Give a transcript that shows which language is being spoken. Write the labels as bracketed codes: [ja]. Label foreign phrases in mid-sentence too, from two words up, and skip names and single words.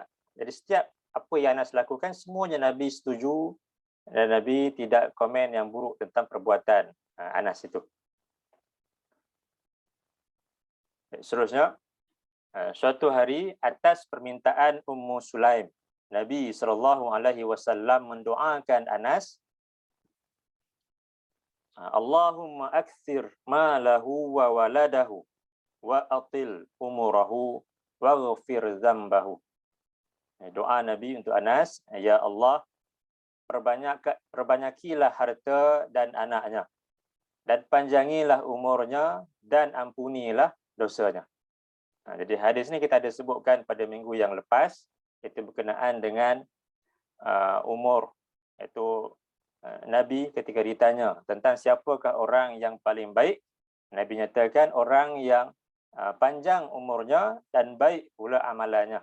[ms] Jadi setiap apa yang Anas lakukan semuanya Nabi setuju, dan Nabi tidak komen yang buruk tentang perbuatan Anas itu. Seterusnya, suatu hari atas permintaan Ummu Sulaim, Nabi SAW mendoakan Anas, [ar] اللهم أكثر ماله وولده وأطل عمره واغفر ذنبه. [ms] Doa Nabi untuk Anas, ya Allah, perbanyakilah harta dan anaknya, dan panjangilah umurnya, dan ampunilah dosanya. Jadi hadis ni kita ada sebutkan pada minggu yang lepas, itu berkenaan dengan umur, iaitu Nabi ketika ditanya tentang siapakah orang yang paling baik, Nabi nyatakan orang yang panjang umurnya dan baik pula amalannya.